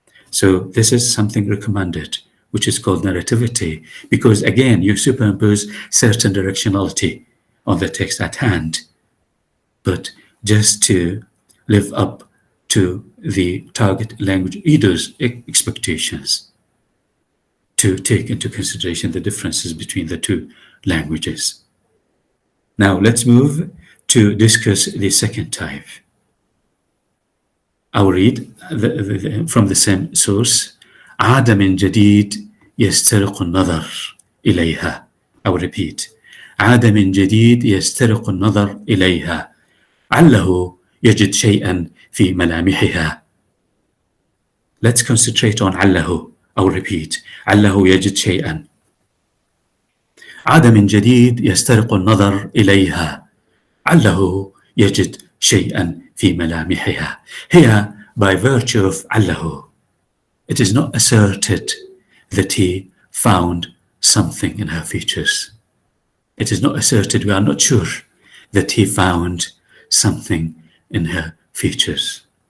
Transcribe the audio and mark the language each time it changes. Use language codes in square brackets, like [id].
[en] So this is something recommended, which is called narrativity, because again, you superimpose certain directionality on the text at hand, but just to live up to the target language reader's expectations, to take into consideration the differences between the two languages. Now let's move to discuss the second type. I will read from the same source. [ar] عاد من جديد يسترق النظر إليها. [en] I will repeat. [ar] عاد من جديد يسترق النظر إليها عله يجد شيئا في ملامحها. [en] Let's concentrate on عله. I will repeat. [ar] عله يجد شيئا. عاد من جديد يسترق النظر إليها عله يجد شيئا في ملامحها. [en] Here, by virtue of عله, it is not asserted that he found something in her features. It is not asserted, we are not sure that he found something in her features.